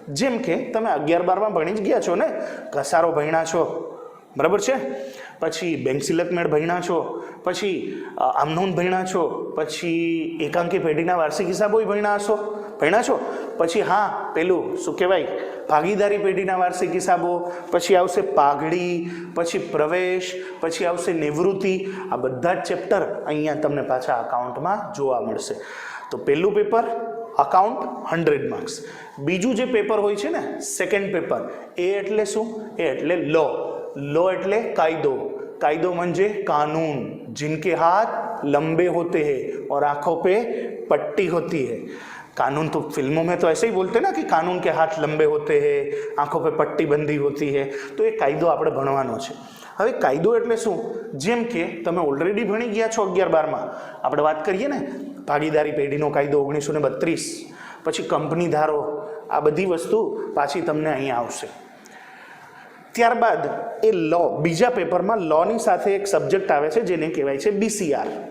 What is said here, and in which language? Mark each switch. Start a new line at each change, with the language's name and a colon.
Gujarati: જેમ કે તમે 11-12માં ભણી જ ગયા છો ને, ઘસારો ભણ્યા છો, બરાબર છે, પછી બેંક સિલક મેળ ભણ્યા છો, પછી આમનોંધ ભણ્યા છો, પછી એકાંકી પેઢીના વાર્ષિક હિસાબો ભણ્યા છો, પછી હા પેલું શું કહેવાય ભાગીદારી પેઢીના વાર્ષિક હિસાબો, પછી આવશે પાઘડી, પછી પ્રવેશ, પછી આવશે નિવૃત્તિ. આ બધા જ ચેપ્ટર અહીંયા તમને પાછા અકાઉન્ટમાં જોવા મળશે. તો પહેલું પેપર અકાઉન્ટ 100 માર્ક્સ. બીજું જે પેપર હોય છે ને સેકન્ડ પેપર, એ એટલે શું? એ એટલે લો. લો એટલે કાયદો.
Marathi: कायदो म्हणजे
Hindi: कानून, जिनके हाथ लंबे होते हैं और आंखों पे पट्टी होती है. कानून तो फिल्मों में तो ऐसे ही बोलते ना कि कानून के हाथ लंबे होते हैं, आंखों पे पट्टी बंधी होती है.
Gujarati: तो એ કાયદો આપણે ભણવાનો છે. હવે કાયદો એટલે શું? જેમ કે તમે ઓલરેડી ભણી ગયા છો 11-12માં. આપણે વાત કરીએ ને ભાગીદારી પેઢીનો કાયદો 1932, પછી કંપની ધારો, આ બધી વસ્તુ પાછી તમને અહીંયા આવશે. ત્યારબાદ એ લો, બીજા પેપરમાં લોની સાથે એક સબ્જેક્ટ આવે છે જેને કહેવાય છે BCR.